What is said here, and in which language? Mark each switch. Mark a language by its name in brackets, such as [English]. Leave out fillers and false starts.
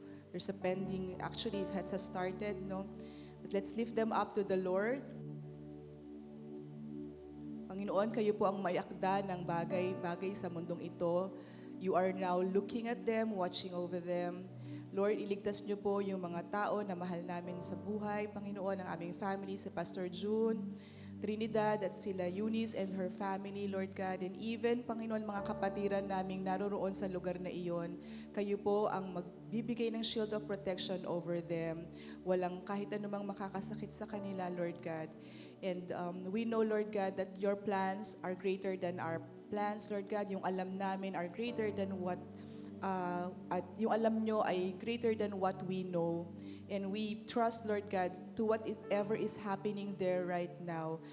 [English] There's a pending, actually it has started, no? But let's lift them up to the Lord. [Filipino] Panginoon, kayo po ang may akda ng bagay-bagay sa mundong ito. [English] You are now looking at them, watching over them. [Filipino] Lord, iligtas niyo po yung mga tao na mahal namin sa buhay. Panginoon, ang aming family, si Pastor June, Trinidad at sila Eunice [English] and her family, [Filipino] Lord God. And even, Panginoon, mga kapatiran naming naroroon sa lugar na iyon, kayo po ang magbibigay ng [English] shield of protection over them. [Filipino] Walang kahit anumang makakasakit sa kanila, Lord God. [English] And we know, Lord God, that your plans are greater than our plans, Lord God. [Filipino] Yung alam namin [English] are greater than what, [Filipino] at yung alam nyo ay [English] greater than what we know. And we trust, Lord God, to whatever is happening there right now.